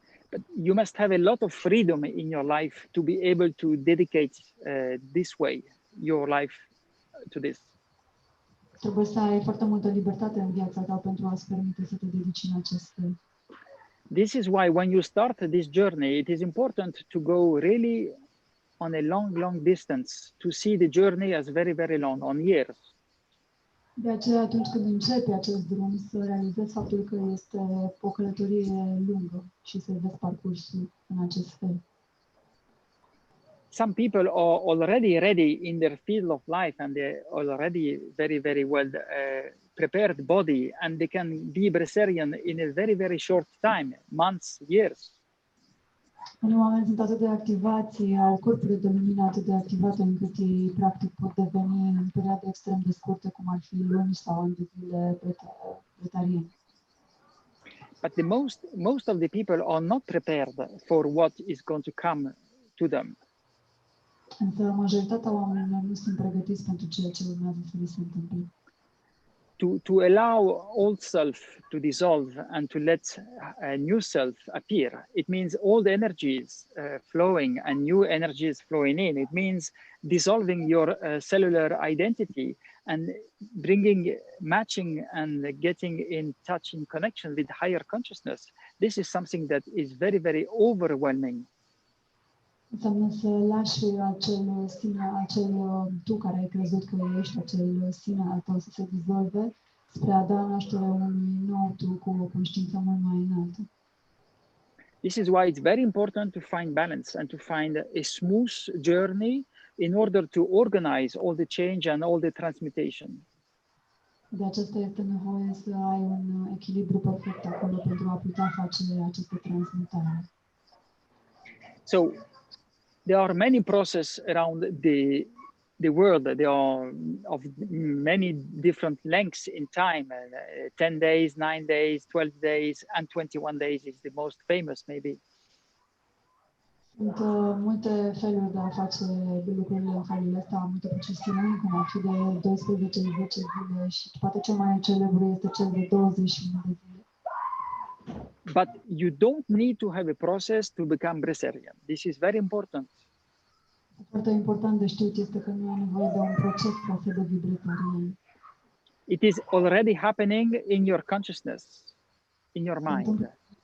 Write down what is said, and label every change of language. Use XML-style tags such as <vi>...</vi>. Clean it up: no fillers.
<en>But you must have a lot of freedom in your life to be able to dedicate this way, your life to this.</en> <ro>Trebuie să ai foarte multă libertate în viața ta pentru a-ți permite să te dedici în acest fel.</ro> <en>This is why when you start this journey, it is important to go really on a long distance, to see the journey as very long, on years.</en> <ro>De aceea, atunci când începi acest drum, să realizezi faptul că este o călătorie lungă și să vezi parcursul în acest fel.</ro> <en>Some people are already ready in their field of life and they're already very well prepared body, and they can be breatharian in a very, very short time, months, years.</en> <ro>Unii oameni sunt atât de activați, au corpurile de lumină atât de activate încât ei practic pot deveni în perioade extrem de scurte, cum ar fi luni sau ani de zile brețarieni.</ro> <en>But most of the people are not prepared for what is going to come to them.</en> <ro>Însă majoritatea oamenilor nu sunt pregătiți pentru ceea ce urmează să li se întâmple.</ro> <en>To allow old self to dissolve and to let a new self appear. It means all the energies flowing and new energies flowing in. It means dissolving your cellular identity and matching and getting in touch, in connection with higher consciousness. This is something that is very, very overwhelming.</en> <ro>Înseamnă să lași acel sine, acel tu care ai crezut că ești, acel sine al tău să se dizolve spre a da naștere unui nou tu cu o conștiință mult mai înaltă.</ro> <en>This is why it's very important to find balance and to find a smooth journey in order to organize all the change and all the transmutation.</en> <ro>De aceasta este nevoie să ai un echilibru perfect acolo pentru a putea face această transmutare.</ro> <en>So there are many processes around the world. There are of many different lengths in time. 10 days, 9 days, 12 days, and 21 days is the most famous, maybe.</en> <ro>Sunt multe feluri de a face lucrurile în felul ăsta, multe procesiuni, cum ar fi de 12, 10 zile și poate cel mai celebru este cel de 21 de zile.</ro> <en>But you don't need to have a process to become breatharian. This is very important.</en> <ro>Foarte important de știut este că nu ai nevoie de un proces ca să devii brețarian.</ro> <en>It is already happening in your consciousness, in your mind.</en>